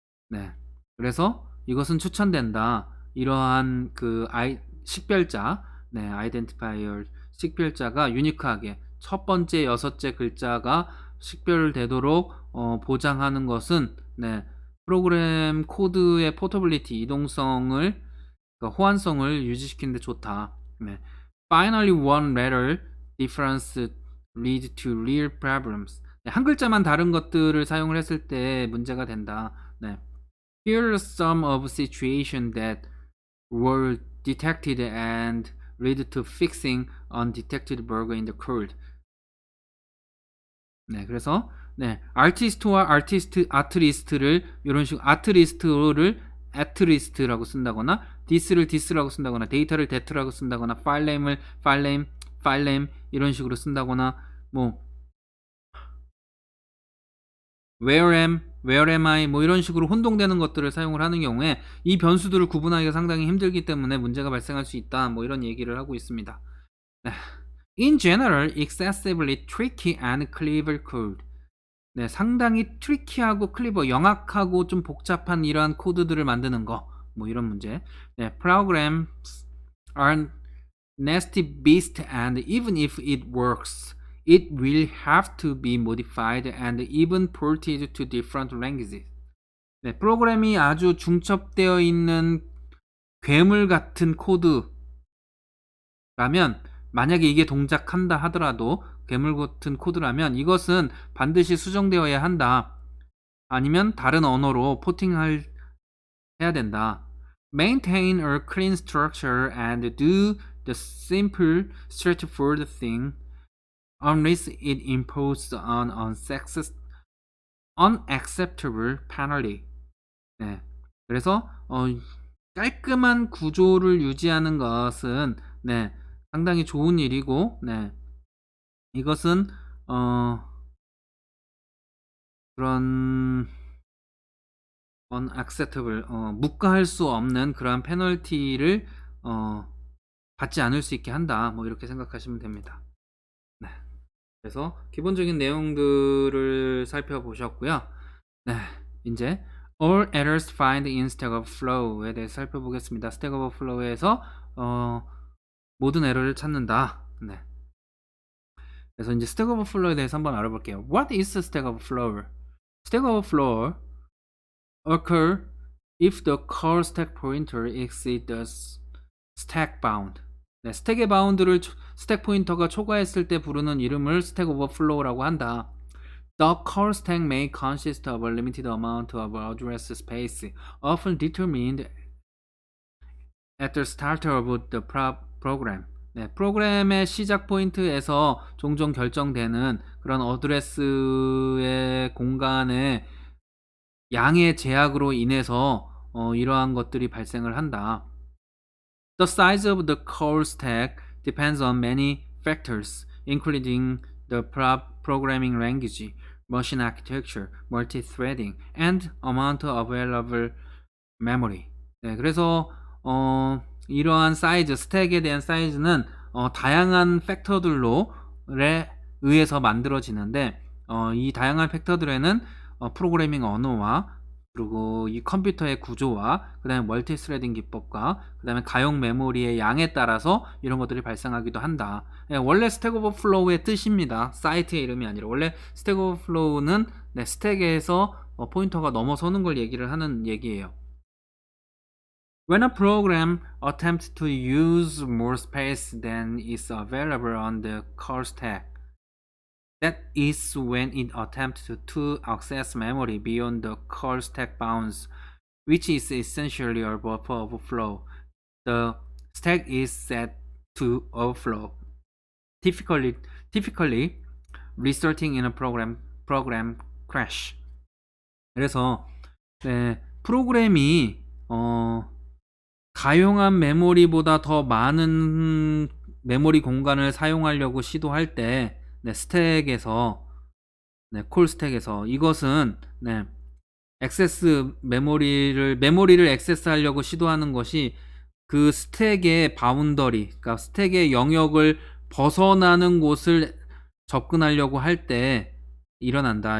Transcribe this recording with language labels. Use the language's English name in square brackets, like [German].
[Korean] 네, 그래서 이것은 추천된다. 이러한 그 식별자, 네, 아이덴티파이어 식별자가 유니크하게 첫 번째 6째 글자가 식별되도록 보장하는 것은 네, 프로그램 코드의 포터빌리티, 이동성을 그러니까 호환성을 유지시키는 데 좋다. 네. [English] Finally, one letter difference lead to real problems. [Korean] 네, 한 글자만 다른 것들을 사용을 했을 때 문제가 된다. 네. [English] Here are some of situations that were detected and lead to fixing undetected bug in the code. [Korean] 네, 그래서 네, 아티스트와 아트리스트를 이런 식으로 아트리스트를 at리스트라고 쓴다거나 디스를 디스라고 쓴다거나 데이터를 데트라고 쓴다거나 파일네임을 파일네임 이런 식으로 쓴다거나 뭐 [English] where am I [Korean] 뭐 이런 식으로 혼동되는 것들을 사용을 하는 경우에 이 변수들을 구분하기가 상당히 힘들기 때문에 문제가 발생할 수 있다. 뭐 이런 얘기를 하고 있습니다. [English] 네. In general, excessively tricky and clever code. [Korean] 네, 상당히 트리키하고 클리버, 영악하고 좀 복잡한 이러한 코드들을 만드는 거, 뭐 이런 문제. [English] 네, programs are nasty beast and even if it works, it will have to be modified and even ported to different languages. [Korean] 네, 프로그램이 아주 중첩되어 있는 괴물 같은 코드라면 만약에 이게 동작한다 하더라도 괴물 같은 코드라면 이것은 반드시 수정되어야 한다. 아니면 다른 언어로 포팅을 해야 된다. [English] Maintain a clean structure and do the simple, straightforward thing unless it imposes an unacceptable penalty. 네. [Korean] 그래서 깔끔한 구조를 유지하는 것은 네, 상당히 좋은 일이고 네. 이것은 그런 unacceptable 묵과할 수 없는 그러한 페널티를 받지 않을 수 있게 한다. 뭐 이렇게 생각하시면 됩니다. 네. 그래서 기본적인 내용들을 살펴보셨고요. 네. 이제 [English] all errors find in Stack Overflow [Korean] 에 대해서 살펴보겠습니다. Stack Overflow에서 모든 에러를 찾는다. 네. 그래서 이제 Stack Overflow에 대해서 한번 알아볼게요. [English] What is Stack Overflow? Stack Overflow occur if the core stack pointer exceeds the stack bound. [Korean] 네, 스택의 바운드를 스택 포인터가 초과했을 때 부르는 이름을 Stack Overflow라고 한다. [English] The core stack may consist of a limited amount of address space, often determined at the start of the program. [Korean] 네, 프로그램의 시작 포인트에서 종종 결정되는 그런 어드레스의 공간의 양의 제약으로 인해서 이러한 것들이 발생을 한다. [English] The size of the core stack depends on many factors, including the programming language, machine architecture, multi-threading, and amount of available memory. [Korean] 네, 그래서 이러한 사이즈, 스택에 대한 사이즈는 다양한 팩터들로 의해서 만들어지는데 이 다양한 팩터들에는 프로그래밍 언어와 그리고 이 컴퓨터의 구조와 그 다음에 멀티스레딩 기법과 그 다음에 가용 메모리의 양에 따라서 이런 것들이 발생하기도 한다. 원래 스택 오버플로우의 뜻입니다. 사이트의 이름이 아니라 원래 스택 오버플로우는 네, 스택에서 포인터가 넘어서는 걸 얘기를 하는 얘기예요. [English] When a program attempts to use more space than is available on the core stack, that is when it attempts to access memory beyond the core stack bounds, which is essentially a buffer overflow. The stack is set to overflow, typically resulting in a program crash. [Korean] 그래서 네, 프로그램이 가용한 메모리보다 더 많은 메모리 공간을 사용하려고 시도할 때 네, 스택에서 네, 콜 스택에서 이것은 네, 액세스 메모리를 액세스하려고 시도하는 것이 그 스택의 바운더리, 그러니까 스택의 영역을 벗어나는 곳을 접근하려고 할 때 일어난다.